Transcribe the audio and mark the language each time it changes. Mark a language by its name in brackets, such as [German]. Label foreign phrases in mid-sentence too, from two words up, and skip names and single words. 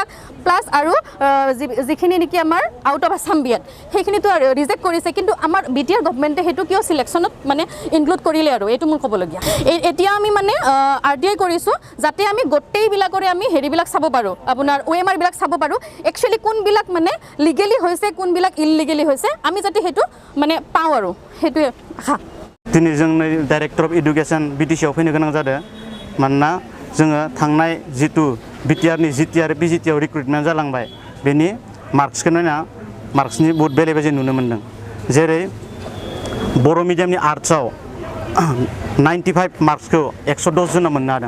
[Assamese] প্লাছ আৰু যিখিনি নেকি আমাৰ [English] out of Assam B.Ed [Assamese] সেইখিনিতো ৰিজেক্ট কৰিছে কিন্তু আমাৰ বিটিআৰ গভৰ্ণমেণ্টে সেইটো কিয় চিলেকশ্যনত মানে ইনক্লুড কৰিলে আৰু এইটো মোৰ ক'বলগীয়া এতিয়া আমি মানে RTI কৰিছোঁ যাতে আমি গোটেইবিলাকৰে আমি হেৰিবিলাক চাব পাৰোঁ আপোনাৰ OMR বিলাক চাব পাৰোঁ একচুৱেলি কোনবিলাক মানে লিগেলি হৈছে কোনবিলাক ইললিগেলি হৈছে আমি যাতে সেইটো মানে পাওঁ আৰু সেইটোৱে আশা [Bodo] दिनै जोंनो [English] director of education [Bodo] बिटिसिआव फैनो गोनां जादों मानोना जोङो थांनाय जितु बिटिआरनि जिटि आरो पिजिटिआव रिक्रुटमेन्ट जालांबाय बेनि मार्क्सखौ नायना मार्क्सनि बहुत बेले बेजे नुनो मोन्दों जेरै बर' मिडियामनि आर्ट्सआव 95 मार्क्सखौ 110 जना मोननो हादों